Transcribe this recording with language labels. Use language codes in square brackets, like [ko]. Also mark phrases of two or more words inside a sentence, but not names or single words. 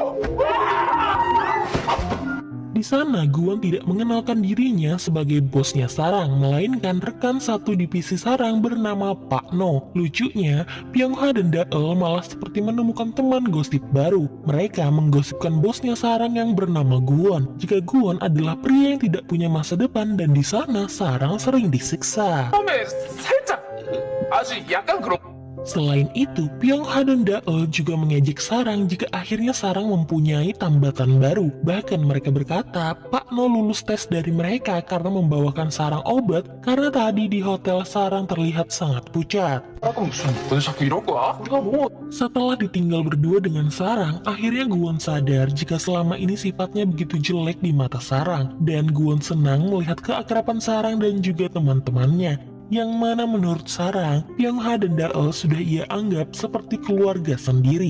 [id] Di sana, Guwon tidak mengenalkan dirinya sebagai bosnya Sarang, melainkan rekan satu divisi Sarang bernama Pak No. Lucunya, Pyongha dan Daeul malah seperti menemukan teman gosip baru. Mereka menggosipkan bosnya Sarang yang bernama Guwon, jika Guwon adalah pria yang tidak punya masa depan dan di sana Sarang sering disiksa. [ko] 처음에 살짝 아주 약간 그런 [id] Selain itu, Pyongha dan Daeul juga mengejek Sarang jika akhirnya Sarang mempunyai tambatan baru. Bahkan mereka berkata, Pak No lulus tes dari mereka karena membawakan Sarang obat karena tadi di hotel Sarang terlihat sangat pucat. [ko] 하고 무슨 너 자꾸 이럴 거야? 우리가 뭐 [id] Setelah ditinggal berdua dengan Sarang, akhirnya Guwon sadar jika selama ini sifatnya begitu jelek di mata Sarang. Dan Guwon senang melihat keakraban Sarang dan juga teman-temannya. Yang mana menurut Sarang, Pyongha dan Daeul sudah ia anggap seperti keluarga sendiri.